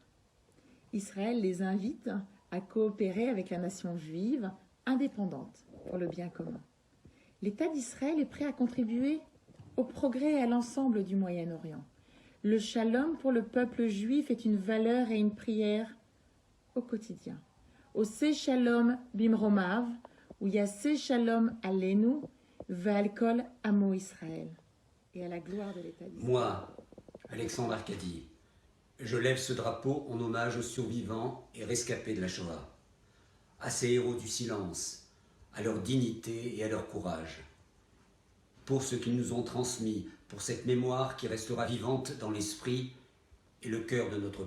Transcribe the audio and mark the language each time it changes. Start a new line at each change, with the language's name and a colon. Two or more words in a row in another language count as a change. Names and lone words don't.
French: Israël les invite à coopérer avec la nation juive indépendante pour le bien commun. L'État d'Israël est prêt à contribuer au progrès et à l'ensemble du Moyen-Orient. Le shalom pour le peuple juif est une valeur et une prière au quotidien.
Hebrew: עושה שלום במרומיו, הוא יעשה שלום עלינו, ועל כל עמו ישראל.
French: Et à la gloire de l'État d'Israël. Moi, Alexandre Arcadi, je lève ce drapeau en hommage aux survivants et rescapés de la Shoah, à ces héros du silence, à leur dignité et à leur courage, pour ce qu'ils nous ont transmis, pour cette mémoire qui restera vivante dans l'esprit et le cœur de notre